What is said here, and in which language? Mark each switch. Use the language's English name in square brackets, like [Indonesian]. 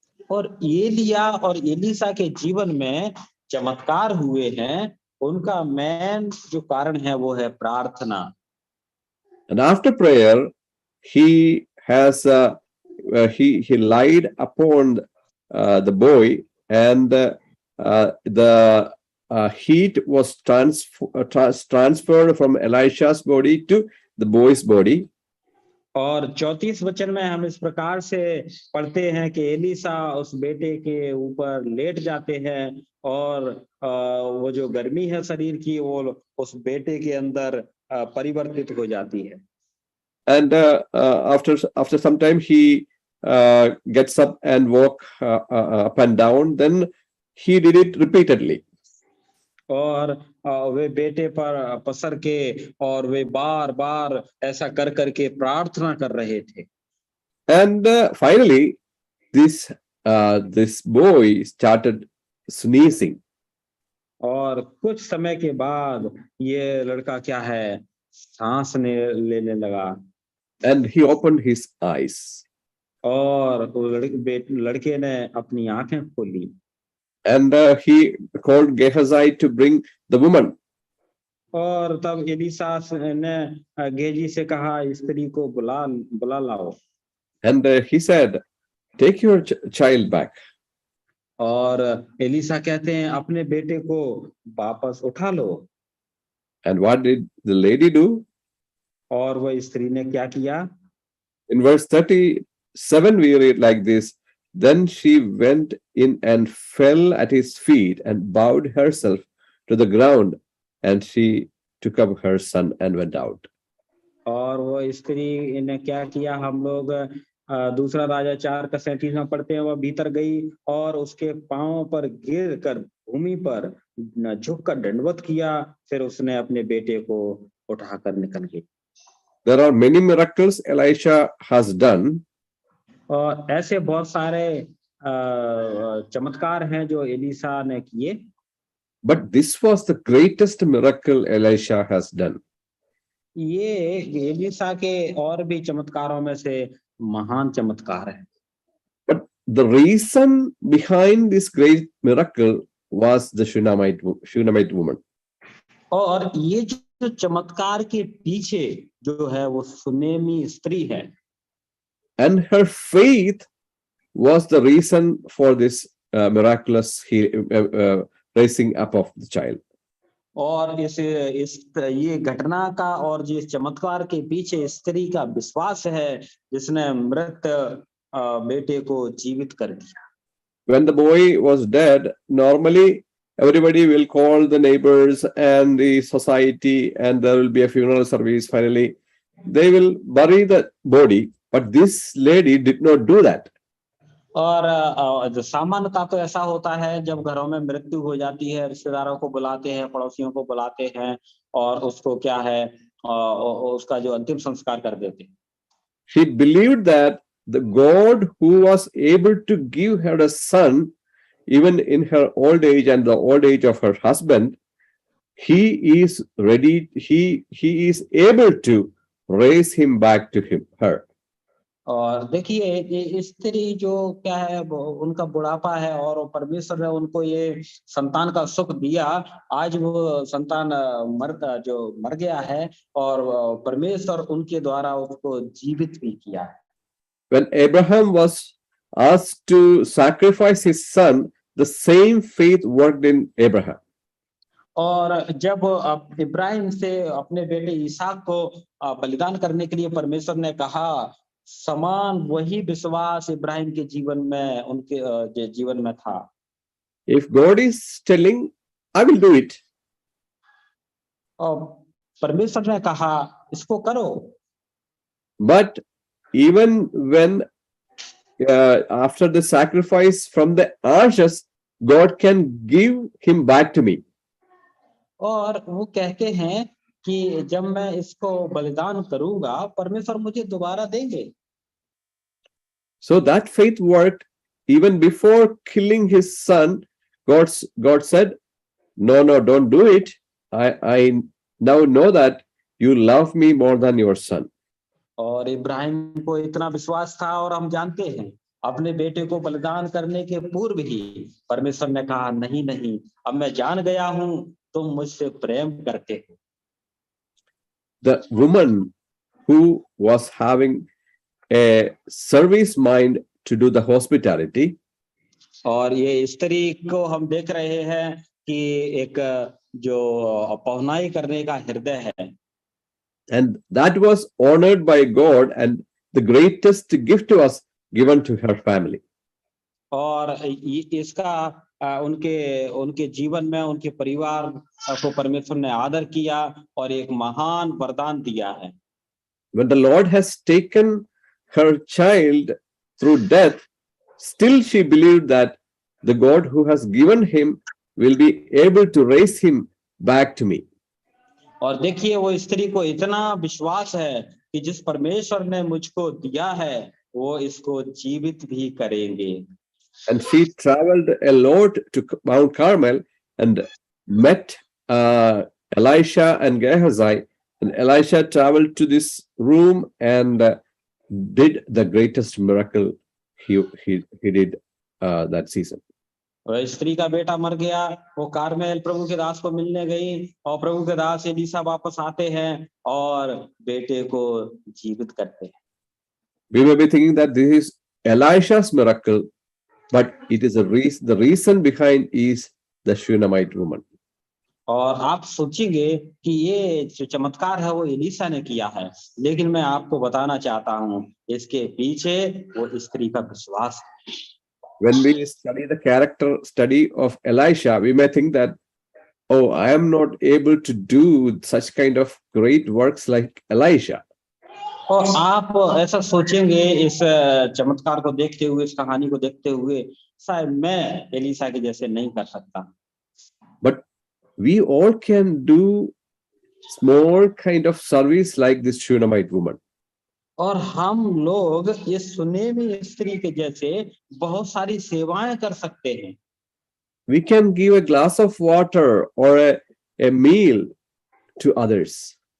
[Hindi] और एलिया और एलीसा के जीवन में चमत्कार हुए हैं, उनका मेन जो कारण है वो है प्रार्थना। [English] And after prayer, he has he lied upon the boy, and the heat was transferred from Elisha's body to the boy's body. [Hindi] और 34 वचन में हम इस प्रकार से पढ़ते हैं कि एलीसा उस बेटे के ऊपर लेट जाते हैं, और वो जो गर्मी है शरीर की वो उस बेटे के अंदर परिवर्तित हो जाती है। [English] And after some time he gets up and walk up and down. Then he did it repeatedly. [Hindi] और वे बेटे पर पसर के और वे बार बार ऐसा कर करके प्रार्थना कर रहे थे। [English] And finally this boy started sneezing. [Hindi] और कुछ समय के बाद ये लड़का क्या है, सांस लेने लगा। [English] And he opened his eyes. [Hindi] और वो लड़के ने अपनी आंखें खोली। [English] And he called Gehazi to bring the woman. [Hindi] और तब एलीसा ने गेजी से कहा, स्त्री को बुला लाओ। [English] And he said, take your child back. [Hindi] और एलीसा कहते हैं, अपने बेटे को वापस उठा लो। [English] And what did the lady do? [Hindi] और वह स्त्री ने क्या किया? [English] In verse 37 we read like this, then she went in and fell at his feet and bowed herself to the ground, and she took up her son and went out. [Hindi] और वो स्त्री ने क्या किया, हम लोग दूसरा राजा 4 का 37 में पढ़ते हैं, वह भीतर गई और उसके पांव पर गिर कर भूमि पर झुक कर दंडवत किया, फिर उसने अपने बेटे को उठाकर निकल गई। [English] There are many miracles Elisha has done, [Hindi] और ऐसे बहुत सारे चमत्कार हैं जो एलीशा ने किए, [English] but this was the greatest miracle Elisha has done. [Hindi] ये एलीशा के और भी चमत्कारों में से महान चमत्कार है। [English] But the reason behind this great miracle was the Shunammite woman. [Hindi] और ये जो चमत्कार के पीछे जो है वो सुनेमी स्त्री है, [English] And her faith was the reason for this miraculous raising up of the child. [Hindi] और इस ये घटना का और जिस चमत्कार के पीछे स्त्री का विश्वास है जिसने मृत बेटे को जीवित कर दिया। [English] When the boy was dead, normally everybody will call the neighbors and the society, and there will be a funeral service. Finally, they will bury the body, but this lady did not do that. [Hindi] और सामान्यतः तो ऐसा होता है, जब घरों में मृत्यु हो जाती है, रिश्तेदारों को बुलाते हैं, पड़ोसियों को बुलाते हैं और उसको क्या है उसका जो अंतिम संस्कार कर देते हैं। [English] She believed that the God who was able to give her a son, even in her old age and the old age of her husband, he is ready, he is able to raise him back to her. [Hindi] और देखिए ये स्त्री जो क्या है उनका बुढ़ापा है और परमेश्वर ने उनको ये संतान का सुख दिया, आज वो संतान मर गया है और परमेश्वर उनके द्वारा उसको जीवित भी किया है। [English] When Abraham was asked to sacrifice his son, the same faith worked in Abraham. [Hindi] और जब इब्राहिम से अपने बेटे इसहाक को बलिदान करने के लिए परमेश्वर ने कहा, समान वही विश्वास इब्राहिम के जीवन में उनके जीवन में था। [English] If God is telling, I will do it. [Hindi] और परमेश्वर ने कहा इसको करो। [English] But even when after the sacrifice from the ashes, God can give him back to me. [Hindi] और वो कहते हैं कि जब मैं इसको बलिदान करूंगा परमेश्वर मुझे दोबारा देंगे। [English] So that faith worked even before killing his son. God said, no, don't do it. I now know that you love me more than your son. [Hindi] और इब्राहिम को इतना विश्वास था और हम जानते हैं अपने बेटे को बलिदान करने के पूर्व ही परमेश्वर ने कहा, नहीं, अब मैं जान गया हूं तुम मुझसे प्रेम करते हो। [English] The woman who was having a service mind to do the hospitality, [Hindi] और ये स्त्री को हम देख रहे हैं कि एक जो पहुनाई करने का हृदय है, [English] and that was honored by God and the greatest gift was given to her family. [Hindi] और इसका उनके जीवन में उनके परिवार को परमेश्वर ने आदर किया और एक महान वरदान दिया है। [English] When the Lord has taken her child through death, still she believed that the God who has given him will be able to raise him back to me. [Hindi] और देखिए वो स्त्री को इतना विश्वास है कि जिस परमेश्वर ने मुझको दिया है वो इसको जीवित भी करेंगे। [English] And she traveled a lot to Mount Carmel and met Elisha and Gehazi. And Elisha traveled to this room and did the greatest miracle he did that season. [Hindi] और स्त्री का बेटा मर गया, वो कारमेल प्रभु के दास को मिलने गई और प्रभु के दास एलीशा वापस आते हैं और बेटे को जीवित करते हैं। [English] We may be thinking that this is Elisha's miracle, but it is the reason behind is the Shunammite woman. [Hindi] और आप सोचेंगे कि ये जो चमत्कार है वो एलीशा ने किया है, लेकिन मैं आपको बताना चाहता हूँ इसके पीछे वो स्त्री का विश्वास है। [English] When we study the character study of Elisha, we may think that, oh, I am not able to do such kind of great works like Elisha. [Hindi] और आप ऐसा सोचेंगे इस चमत्कार को देखते हुए, इस कहानी को देखते हुए, शायद मैं एलीशा के जैसे नहीं कर सकता। [English] But we all can do small kind of service like this Shunammite woman. [Hindi] और हम लोग इस सुनेमी स्त्री के जैसे बहुत सारी सेवाएं कर सकते हैं। [English] We can give a glass of water or a meal to others.